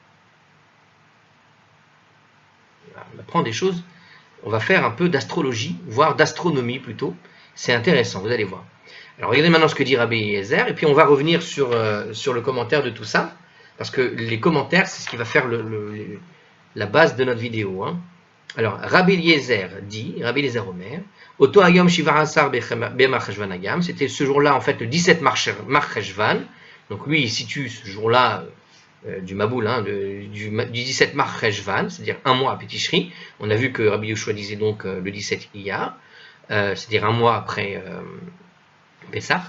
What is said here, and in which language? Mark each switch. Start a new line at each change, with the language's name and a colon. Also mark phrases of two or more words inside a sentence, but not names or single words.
French: On apprend des choses, on va faire un peu d'astrologie, voire d'astronomie plutôt. C'est intéressant, vous allez voir. Alors regardez maintenant ce que dit Rabbi Eliezer, et puis on va revenir sur le commentaire de tout ça, parce que les commentaires, c'est ce qui va faire la base de notre vidéo. Alors, Rabbi Eliezer dit, Rabbi Eliezer
Hebrew: אומר, אותו היום שבעה עשר במר חשון
French: Agam, c'était ce jour-là, en fait, le 17 Mar Cheshvan. Donc, lui, il situe ce jour-là du Maboul, hein, du 17 Mar Cheshvan, c'est-à-dire un mois après Tishri. On a vu que Rabbi Yoshua disait donc le 17 Iyar, c'est-à-dire un mois après Pessah.